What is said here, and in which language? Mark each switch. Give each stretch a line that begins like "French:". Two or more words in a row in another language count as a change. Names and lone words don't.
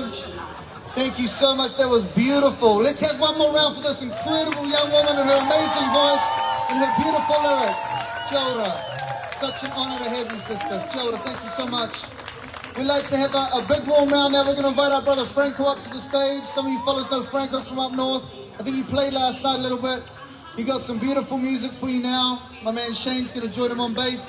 English: Thank you so much. That was beautiful. Let's have one more round for this incredible young woman and her amazing voice and her beautiful lyrics.
Māori: Kia ora.
English: Such an honour to have you, sister.
Māori: Kia ora.
English: Thank you so much. We'd like to have a big warm round now. We're going to invite our brother Franco up to the stage. Some of you fellas know Franco from up north. I think he played last night a little bit. He got some beautiful music for you now. My man Shane's going to join him on bass.